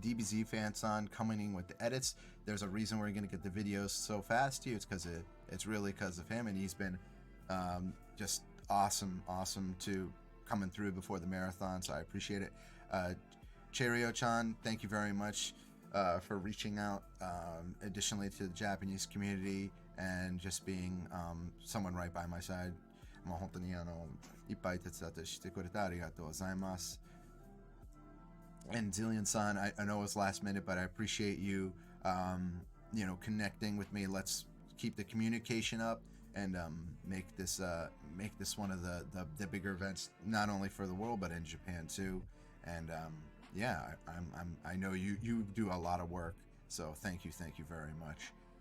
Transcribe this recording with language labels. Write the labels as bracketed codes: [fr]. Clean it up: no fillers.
[en] DBZ fan-san coming in with the edits. There's a reason we're gonna get the videos so fast to you. It's because it's really because of him, and he's been just awesome to coming through before the marathon. So I appreciate it. Cherio-chan, thank you very much for reaching out additionally to the Japanese community and just being someone right by my side. [ja] もう本当にいっぱい手伝ってしてくれてありがとうございます。 [en] And Zillion-san, I know it was last minute, but I appreciate you, you know, connecting with me. Let's keep the communication up and make this one of the bigger events, not only for the world but in Japan too. And yeah, I know you do a lot of work, so thank you very much.